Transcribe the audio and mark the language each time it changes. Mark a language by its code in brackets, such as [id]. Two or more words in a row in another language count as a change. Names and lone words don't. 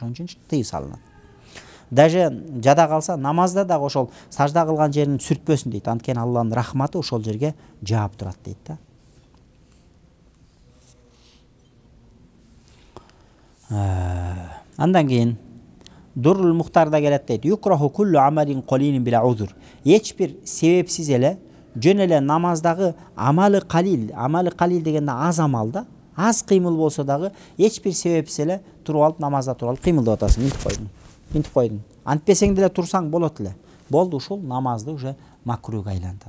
[ky] Ошон үчүн тыйып салынат. Даже жада калса намазда дагы ошол сажда кылган жерин сүртпөсүн дейт. Анткени Алланын рахматы ошол жерге жаап турат дейт да. Андан кийин Durrul Muhtar'da келет дейт. [ar] يكره كل عمل قليل بلا عذر. [ky] Эч бир себепсиз эле жөн эле намаздагы амалы калил дегенде аз амал да, аз кыймыл болсо дагы эч бир себепсиз эле туруп алып намазда туруп алып кыймылдап атасың, интип койдуң. Антпесең деле турсаң болот эле. Болду, ушул намазды уже макруга айлантат.